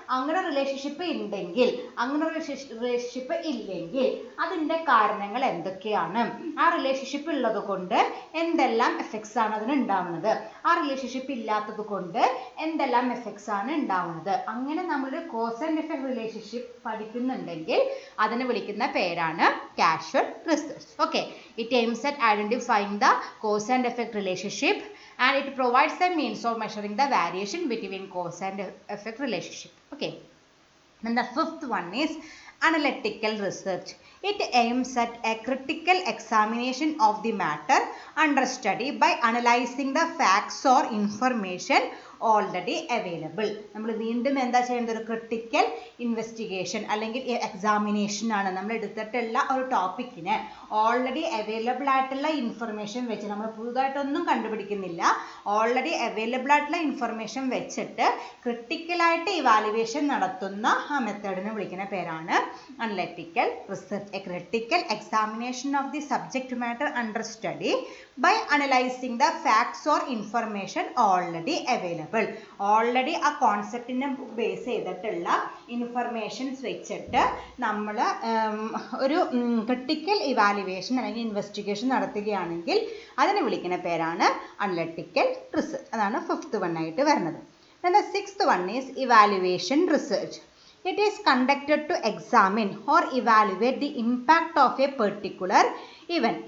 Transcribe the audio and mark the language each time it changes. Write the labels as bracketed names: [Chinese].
[Malayalam] അങ്ങനെ റിലേഷൻഷിപ്പ് ഉണ്ടെങ്കിൽ അങ്ങനെ റിലേഷൻഷിപ്പ് ഇല്ലെങ്കിൽ അതിൻ്റെ കാരണങ്ങൾ എന്തൊക്കെയാണ്, ആ റിലേഷൻഷിപ്പ് ഉള്ളത് കൊണ്ട് എന്തെല്ലാം എഫക്ട്സ് ആണ് അതിന് ഉണ്ടാവുന്നത്, ആ റിലേഷൻഷിപ്പ് ഇല്ലാത്തത് കൊണ്ട് എന്തെല്ലാം എഫക്ട്സ് ആണ് ഉണ്ടാവുന്നത്. അങ്ങനെ നമ്മളൊരു കോസ് ആൻഡ് എഫക്ട് റിലേഷൻഷിപ്പ് പഠിക്കുന്നുണ്ടെങ്കിൽ അതിനെ വിളിക്കുന്ന പേരാണ് casual research. [English] Okay, it aims at identifying the cause and effect relationship and it provides the means of measuring the variation between cause and effect relationship. Okay, and the fifth one is analytical research. It aims at a critical examination of the matter under study by analyzing the facts or information already available. [Malayalam] നമ്മൾ വീണ്ടും എന്താ ചെയ്യുന്നത്, ഒരു critical investigation അല്ലെങ്കിൽ examination ആണ്. നമ്മൾ എടുത്തിട്ടുള്ള ഒരു ടോപ്പിക്കിന് ഓൾറെഡി അവൈലബിൾ ആയിട്ടുള്ള ഇൻഫർമേഷൻ വെച്ച്, നമ്മൾ പുതുതായിട്ടൊന്നും കണ്ടുപിടിക്കുന്നില്ല, ഓൾറെഡി അവൈലബിൾ ആയിട്ടുള്ള ഇൻഫർമേഷൻ വെച്ചിട്ട് ക്രിട്ടിക്കലായിട്ട് ഇവാലുവേഷൻ നടത്തുന്ന ആ മെത്തേഡിനെ വിളിക്കുന്ന പേരാണ് analytical research. [English] A critical examination of the subject matter under study by analyzing the facts or information already available. [Malayalam] Already ആ കോൺസെപ്റ്റിനെ ബേസ് ചെയ്തിട്ടുള്ള ഇൻഫർമേഷൻസ് വെച്ചിട്ട് നമ്മൾ ഒരു ക്രിട്ടിക്കൽ ഇവാലുവേഷൻ അല്ലെങ്കിൽ ഇൻവെസ്റ്റിഗേഷൻ നടത്തുകയാണെങ്കിൽ അതിനെ വിളിക്കുന്ന പേരാണ് അനലിറ്റിക്കൽ റിസർച്ച്. അതാണ് ഫിഫ്ത്ത് വൺ ആയിട്ട് വരുന്നത്. [English] Then the sixth one is evaluation research. It is conducted to examine or evaluate the impact of a particular event.